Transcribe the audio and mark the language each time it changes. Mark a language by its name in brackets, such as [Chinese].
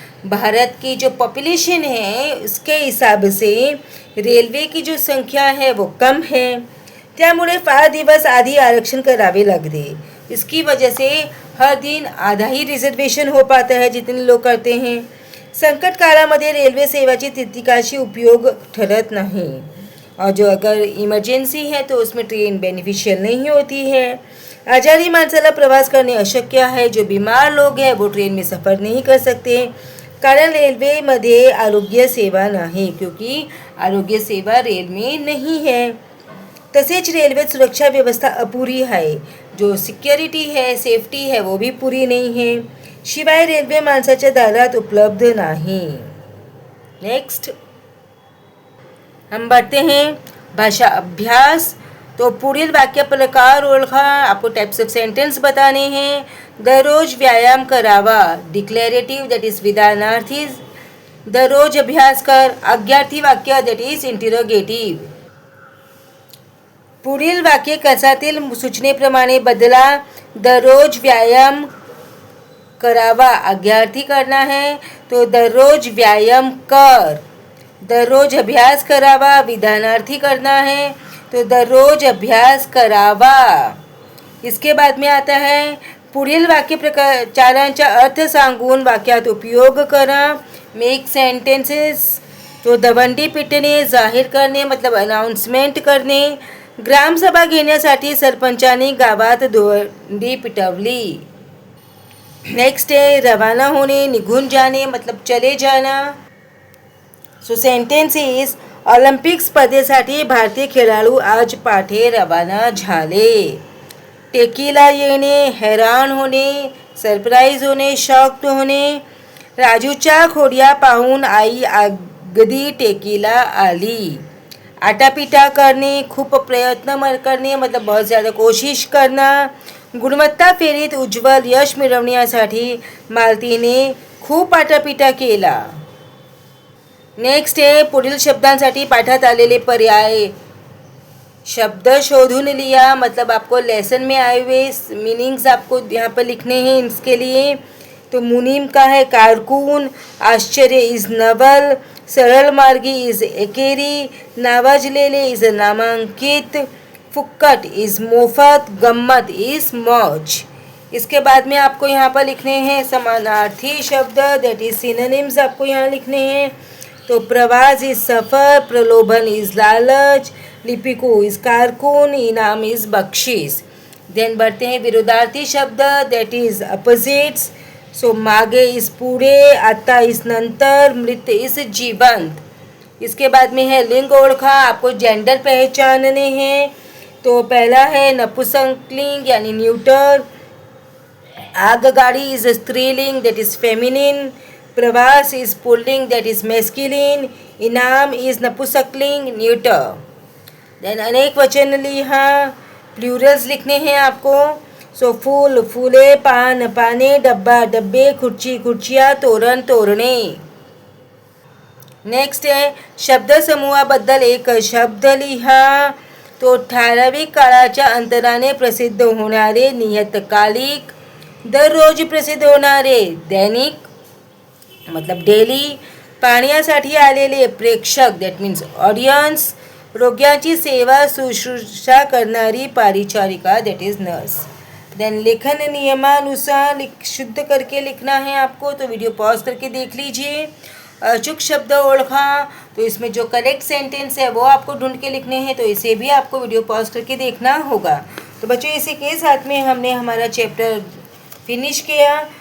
[Hindi] भारत की जो पॉपुलेशन है उसके हिसाब से रेलवे की जो संख्या है वो कम है। [Marathi] त्यामुळे फार दिवस आधी आरक्षण करावे लागते। [Hindi] इसकी वजह से हर दिन आधा ही रिजर्वेशन हो पाता है जितने लोग करते हैं। [Marathi] संकट काळामध्ये रेल्वे सेवाची तितकाशी उपयोग ठरत नहीं, [Hindi] और जो अगर इमरजेंसी है तो उसमें ट्रेन बेनिफिशियल नहीं होती है। [Marathi] आजारी माणसाला प्रवास करने अशक्य है। [Hindi] जो बीमार लोग हैं वो ट्रेन में सफ़र नहीं कर सकते, [Marathi] कारण रेल्वेमध्ये आरोग्य सेवा नाही, [Hindi] क्योंकि आरोग्य सेवा रेल में नहीं है। [Marathi] तसेच रेल्वे सुरक्षा व्यवस्था अपूरी है। [Hindi] जो सिक्योरिटी है, सेफ्टी है वो भी पूरी नहीं है। [Marathi] शिवाय रेल्वे माणसाच्या दारात उपलब्ध नहीं। [Hindi] नेक्स्ट हम बढ़ते हैं भाषा अभ्यास। [Marathi] तो पुढील वाक्य प्रकार ओळखा। [Hindi] आपको टाइप्स ऑफ सेंटेंस बताने हैं। [Marathi] दररोज व्यायाम करावा, [English] declarative that is [Hindi] विधानार्थी। [Marathi] दररोज अभ्यास कर, आज्ञार्थी वाक्य [English] That is interrogative. [Marathi] पुढील वाक्य कसातील सूचनेप्रमाणे बदला। दररोज व्यायाम करावा आज्ञार्थी [Hindi] करना है, तो [Marathi] दररोज व्यायाम कर। दररोज अभ्यास करावा विधानार्थी [Hindi] करना है, तो [Marathi] दररोज अभ्यास करावा। [Hindi] इसके बाद में आता है [Marathi] पुढील वाक्य प्रचारांचा अर्थ सांगून वाक्यात उपयोग करा। [English] Make sentences. [Marathi] तो दवंडी पिटणे, जाहीर करणे मतलब अनाउन्समेंट करणे। ग्रामसभा घेण्यासाठी सरपंचांनी गावात दवंडी पिटवली। [Hindi] नेक्स्ट है रवाना होने, निघून जाने मतलब चले जाना। [English] so sentence is [Marathi] ऑलिम्पिक स्पर्धेसाठी भारतीय खेळाडू आज पाठे रवाना झाले। टेकीला येणे, हैराण होणे, सरप्राईज होणे, शॉक्ड होणे। राजूच्या खोड्या पाहून आई अगदी टेकीला आली। आटा पिटा करणे, खूप प्रयत्न करणे [Hindi] मतलब बहुत ज़्यादा कोशिश करना. [Marathi] गुणवत्ता फेरीत उज्ज्वल यश मिळवण्यासाठी मालतीने खूप आटापिटा केला. नेक्स्ट आहे पुढील शब्दांसाठी पाठात आलेले पर्याय. शब्द शोधून [Hindi] लिया मतलब आपको लेसन में आए हुए मीनिंग्स आपको यहाँ पर लिखने हैं इसके लिए. [Marathi] तो मुनीम का है कारकुन, आश्चर्य इज नवल, सरल मार्गी इज एकेरी, नावाजलेले इज नामांकित, फुक्कट इज मोफत, गम्मत इज मौज. [Hindi] इसके बाद में आपको यहाँ पर लिखने हैं समानार्थी शब्द दैट इज सिनोनिम्स आपको यहाँ लिखने हैं. [Marathi] तो प्रवास इज सफ़र, प्रलोभन इज लालच, लिपिको इज कारकुन, इनाम इज बख्शीस. [Hindi] देन बढ़ते हैं विरोधार्थी शब्द दैट इज अपोजिट्स. [Marathi] सो मागे इज पुढे, आता इज नंतर, मृत इज जीवंत. [Hindi] इसके बाद में है [Marathi] लिंग ओळखा, [Hindi] आपको जेंडर पहचानने हैं. [Marathi] तो पहला है नपुंसकलिंग यानी न्यूटर, आगगाडी इज स्त्रीलिंग दैट इज फेमिनिन, प्रवास इज पुल्लिंग दैट इज मेस्किलिन, इनाम इज नपुंसकलिंग न्यूटर. [Hindi] देन [Marathi] अनेक वचन लिहा, [Hindi] प्लूरल्स लिखने हैं आपको. [Marathi] सो फूल फुले, पान पाने, डब्बा डब्बे, खुर्ची खुर्चिया, तोरण तोरणे. नेक्स्ट आहे शब्द समूहाबद्दल एक शब्द लिहा. तो ठराविक काळाच्या अंतराने प्रसिद्ध होणारे नियतकालिक, दररोज प्रसिद्ध होणारे दैनिक मतलब डेली, पाहण्यासाठी आलेले प्रेक्षक [English] that means audience, [Marathi] रोग्याची सेवा शुश्रूषा करणारी परिचारिका दैट इज नर्स. [Hindi] देन लेखन नियमानुसार शुद्ध करके लिखना है आपको. तो वीडियो पॉज करके देख लीजिए. [Marathi] अचूक शब्द ओळखा, [Hindi] तो इसमें जो करेक्ट सेंटेंस है वो आपको ढूंढ के लिखने हैं. तो इसे भी आपको वीडियो पॉज करके देखना होगा. तो बच्चों इसी के साथ में हमने हमारा चैप्टर फिनिश किया.